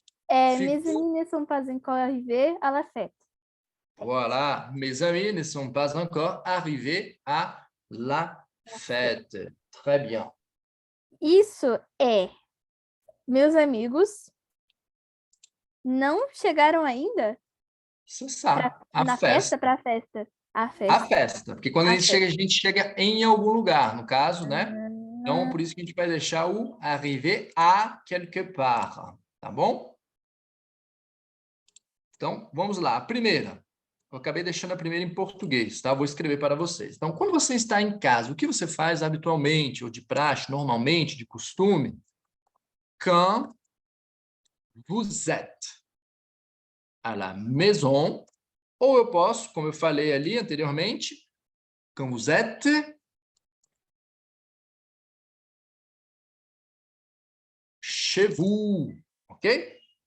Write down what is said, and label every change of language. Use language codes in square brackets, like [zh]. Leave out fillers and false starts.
[fr] Mes amis ne sont pas encore arrivés à la fête. Voilà, mes amis ne sont pas encore arrivés à la fête. Très bien. [pt] Isso é, meus amigos não chegaram ainda? [fr] C'est ça. [pt] Na festa, para a festa. A festa, porque quando a gente chega em algum lugar, no caso, né? Então, por isso que a gente vai deixar o [fr] arriver à quelque part, [pt] tá bom? Então, vamos lá. A primeira. Eu acabei deixando a primeira em português, tá? Vou escrever para vocês. Então, quando você está em casa, o que você faz habitualmente, ou de praxe, normalmente, de costume? [fr] Quand vous êtes à la maison, [pt] ou eu posso, como eu falei ali anteriormente, [fr] quand vous êtes chez vous, ok?